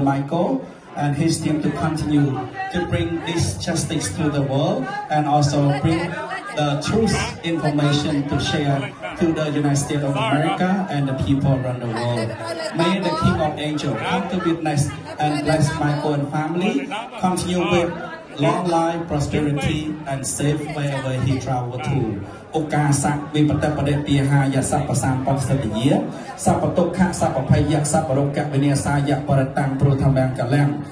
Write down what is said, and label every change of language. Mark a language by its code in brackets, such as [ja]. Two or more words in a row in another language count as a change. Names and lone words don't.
[en] Michael and his team to continue to bring this justice to the world and also bring the truth information to share to the United States of America and the people around the world. May the King of Angels come to witness and bless Michael and family, continue with long life, prosperity, and safe wherever he travel to. [pi] ឱកាសវិបត្តិបដិទាហាយសពសម្បត្តិសតិយាសពតុខៈសពភយៈសពរោគៈវិនាសាយៈបរតាំងព្រោះធម្មង្កលំ